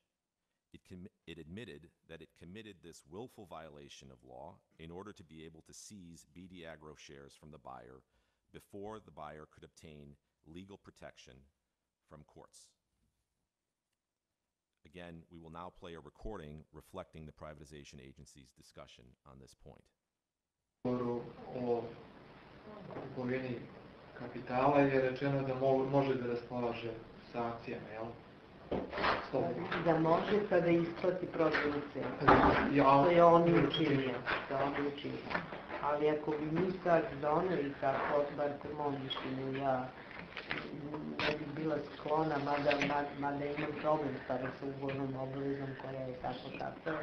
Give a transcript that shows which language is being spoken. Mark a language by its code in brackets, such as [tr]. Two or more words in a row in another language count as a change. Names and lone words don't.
[en] It admitted that it committed this willful violation of law in order to be able to seize BD Agro shares from the buyer before the buyer could obtain legal protection from courts. Again, we will now play a recording reflecting the privatization agency's discussion on this point. [sr] O kupovini kapitala je rečeno da može da raspolaže sa akcijama, jel? Da može kada isplati prodajnu cenu. To je on i učinio. Ali ako bi mi sad doneli tako, bar po mom mišljenju, ja ne bi bila sklona, mada imam problem sada sa ugovornom obavezom koja je tako kakva.